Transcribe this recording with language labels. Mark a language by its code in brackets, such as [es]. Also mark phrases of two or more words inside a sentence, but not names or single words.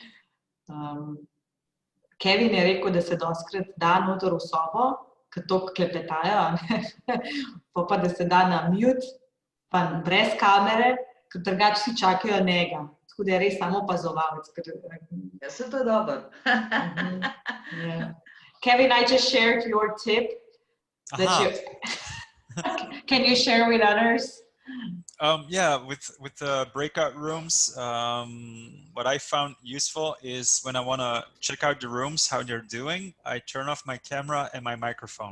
[sl] Kevin je rekel, da se doskrat da noter v sobo, ker to klepetajo, pa da se da na mute, pa brez kamere, ker drugače vsi čakajo njega. Tako da je res samo opazovalec. Ja, se to je dobro. [en] Kevin, I just shared your tip. Can you share with others? Yeah, with the breakout rooms, what I found useful is when I want to check out the rooms, how they're doing, I turn off my camera and my microphone.